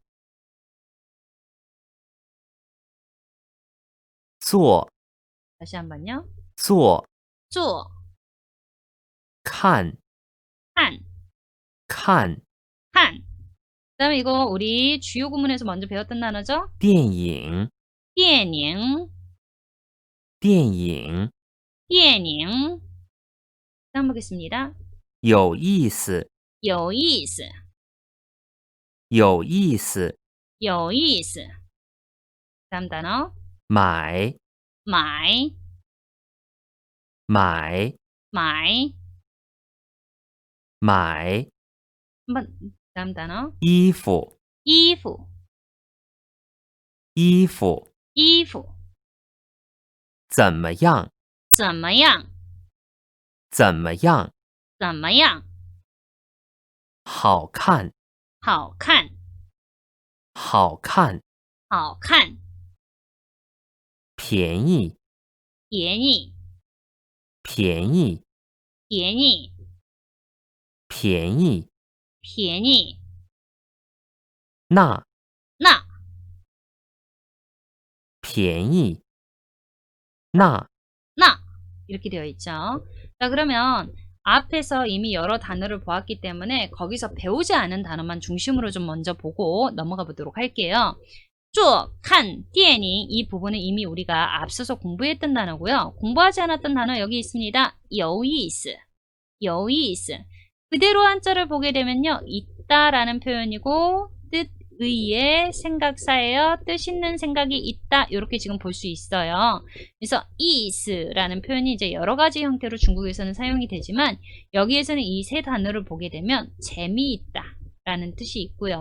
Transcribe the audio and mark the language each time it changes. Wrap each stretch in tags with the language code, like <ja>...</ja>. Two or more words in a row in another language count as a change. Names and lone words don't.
<zh>做</zh> <ko>다시 한번요.</ko> <zh>做 쪼, 看 칸, 看 칸.</zh> <ko>그 다음에 이거 우리 주요 구문에서 먼저 배웠던 단어죠?</ko> <zh>电影电影, 电影电影.</zh> <ko>다음 보겠습니다.</ko> <zh>有意思有意思, 有意思有意思.</zh> <ko>다음 단어.</ko> <zh>买买, 买买. 买</zh> <ko>한번 다음 단어.</ko> <zh>衣服衣服, 衣服衣服. 怎么样怎么样? 怎么样怎么样? 好看好看, 好看好看. 便宜便宜, 便宜便宜, 便宜便宜. 那那, 便宜那</zh> <ko>나 이렇게 되어 있죠. 자, 그러면 앞에서 이미 여러 단어를 보았기 때문에 거기서 배우지 않은 단어만 중심으로 좀 먼저 보고 넘어가 보도록 할게요.</ko> <zh>做看电影</zh> <ko>이 부분은 이미 우리가 앞서서 공부했던 단어고요. 공부하지 않았던 단어 여기 있습니다.</ko> <zh>有意思 有意思</zh> <ko>그대로 한자를 보게 되면요. 있다라는 표현이고 뜻 의의 생각사예요. 뜻 있는 생각이 있다. 이렇게 지금 볼 수 있어요. 그래서 이스라는 표현이 이제 여러 가지 형태로 중국에서는 사용이 되지만 여기에서는 이 세 단어를 보게 되면 재미있다 라는 뜻이 있고요.</ko>